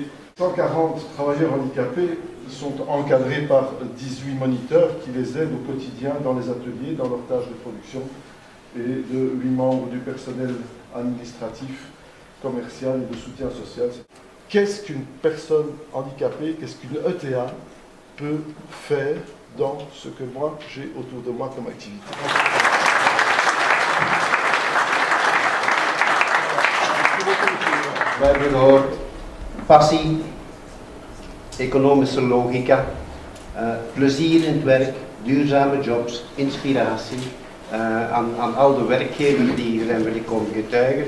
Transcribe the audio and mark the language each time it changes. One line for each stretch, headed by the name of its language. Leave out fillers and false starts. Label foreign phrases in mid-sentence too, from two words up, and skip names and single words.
French: 140 travailleurs handicapés sont encadrés par 18 moniteurs qui les aident au quotidien dans les ateliers, dans leurs tâches de production, et de 8 membres du personnel administratif, commercial et de soutien social. Qu'est-ce qu'une personne handicapée, qu'est-ce qu'une ETA peut faire dans ce que moi j'ai autour de moi comme activité?
Dutch: We hebben gehoord passie, economische logica, plezier in het werk, duurzame jobs, inspiratie. Aan al de werkgevers die hier zijn wil ik komen getuigen.